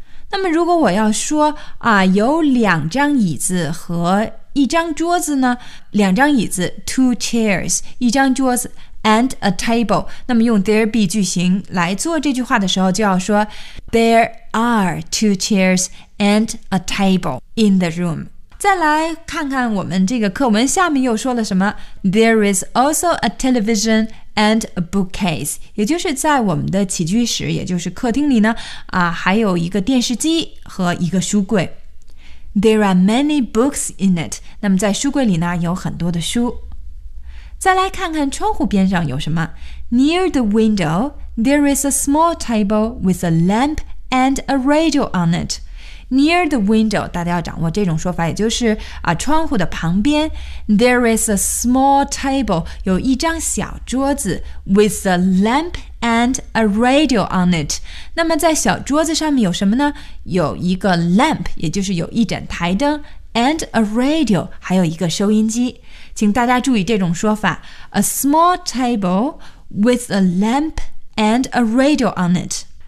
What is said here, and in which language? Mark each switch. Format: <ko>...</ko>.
<zh>那么如果我要说啊有两张椅子和一张桌子呢，两张椅子</zh> <en>two chairs,</en> <zh>一张桌子</zh> <en>and a table,</en> <zh>那么用 there be 句型来做这句话的时候就要说</zh> <en>there are two chairs,and a table in the room.</en> <zh>再来看看我们这个课文下面又说了什么。</zh> <en>There is also a television and a bookcase.</en> <zh>也就是在我们的起居室，也就是客厅里呢，啊，还有一个电视机和一个书柜。</zh> <en>There are many books in it.</en> <zh>那么在书柜里呢，有很多的书。再来看看窗户边上有什么。</zh> <en>Near the window, there is a small table with a lamp and a radio on it. Near the window,</en> <zh>大家要掌握这种说法，也就是啊，窗户的旁边。</zh> <en>There is a small table,</en> <zh>有一张小桌子</zh> <en>with a lamp and a radio on it.</en> <zh>那么在小桌子上面有什么呢？有一个 lamp, 也就是有一盏台灯</zh> <en>and a radio,</en> <zh>还有一个收音机。请大家注意这种说法</zh> <en>a small table with a lamp and a radio on it.</en>